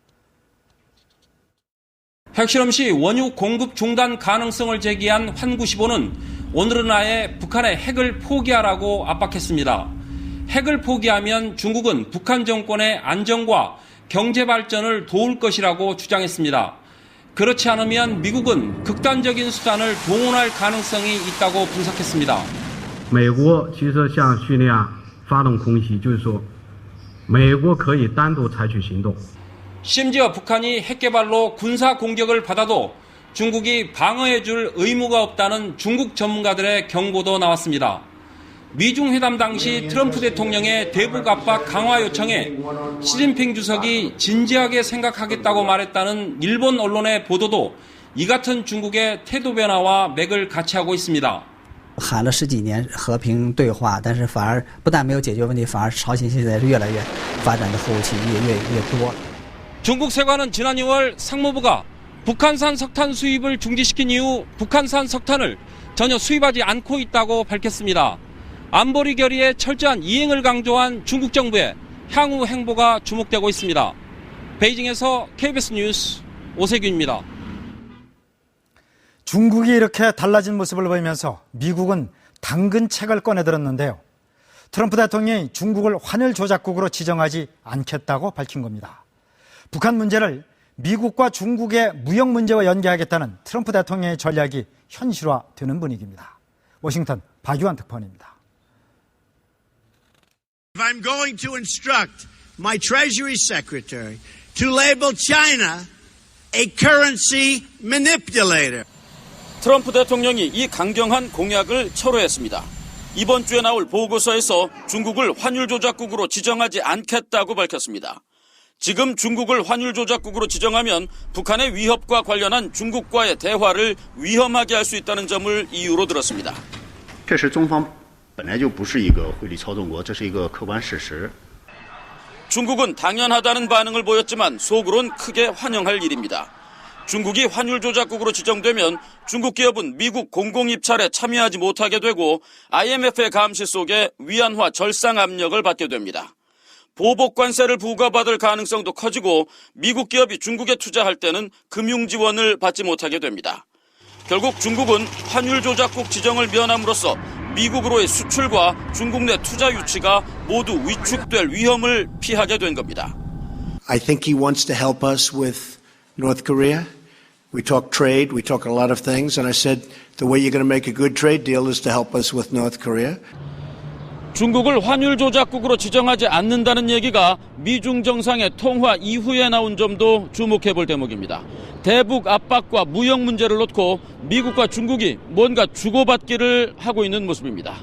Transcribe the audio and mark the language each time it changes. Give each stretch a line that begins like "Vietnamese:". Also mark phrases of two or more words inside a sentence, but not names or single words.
Korean: 핵실험 시 원유 공급 중단 가능성을 제기한 환구시보는 오늘은 아예 북한의 핵을 포기하라고 압박했습니다. 핵을 포기하면 중국은 북한 정권의 안정과 경제 발전을 도울 것이라고 주장했습니다. 그렇지 않으면 미국은 극단적인 수단을 동원할 가능성이 있다고 분석했습니다.
Chinese: 美国其实向叙利亚发动空袭，就是说美国可以单独采取行动。
Korean: 심지어 북한이 핵개발로 군사 공격을 받아도 중국이 방어해줄 의무가 없다는 중국 전문가들의 경고도 나왔습니다. 미중 회담 당시 트럼프 대통령의 대북 압박 강화 요청에 시진핑 주석이 진지하게 생각하겠다고 말했다는 일본 언론의 보도도 이 같은 중국의 태도 변화와 맥을 같이 하고 있습니다.
Chinese: 喊了10几年和平对话，但是反而不但没有解决问题，反而朝鲜现在是越来越发展的核武器越多。
Korean: 중국 세관은 지난 2월 상무부가 북한산 석탄 수입을 중지시킨 이후 북한산 석탄을 전혀 수입하지 않고 있다고 밝혔습니다. 안보리 결의의 철저한 이행을 강조한 중국 정부의 향후 행보가 주목되고 있습니다. 베이징에서 KBS 뉴스 오세균입니다. 중국이 이렇게 달라진 모습을 보이면서 미국은 당근 책을 꺼내들었는데요. 트럼프 대통령이 중국을 환율 조작국으로 지정하지 않겠다고 밝힌 겁니다. 북한 문제를 미국과 중국의 무역 문제와 연계하겠다는 트럼프 대통령의 전략이 현실화되는 분위기입니다. 워싱턴 박유한 특파원입니다.
English: If I'm going to instruct my Treasury Secretary to label China a currency manipulator.
Korean: 트럼프 대통령이 이 강경한 공약을 철회했습니다. 이번 주에 나올 보고서에서 중국을 환율 조작국으로 지정하지 않겠다고 밝혔습니다. 지금 중국을 환율 조작국으로 지정하면 북한의 위협과 관련한 중국과의 대화를 위험하게 할 수 있다는 점을 이유로 들었습니다.
Chinese: 这是中方本来就不是一个汇率操纵国，这是一个客观事实.
Korean: 중국은 당연하다는 반응을 보였지만 속으론 크게 환영할 일입니다. 중국이 환율 조작국으로 지정되면 중국 기업은 미국 공공입찰에 참여하지 못하게 되고 IMF의 감시 속에 위안화 절상 압력을 받게 됩니다. 보복 관세를 부과받을 가능성도 커지고 미국 기업이 중국에 투자할 때는 금융 지원을 받지 못하게 됩니다. 결국 중국은 환율 조작국 지정을 면함으로써 미국으로의 수출과 중국 내 투자 유치가 모두 위축될 위험을 피하게 된 겁니다.
English: I think he wants to help us with North Korea. We talk trade, we talk a lot of things, and I said the way you're going to make a good trade deal is to help us with North Korea.
Korean: 중국을 환율 조작국으로 지정하지 않는다는 얘기가 미중 정상의 통화 이후에 나온 점도 주목해 볼 대목입니다. 대북 압박과 무역 문제를 놓고 미국과 중국이 뭔가 주고받기를 하고 있는 모습입니다.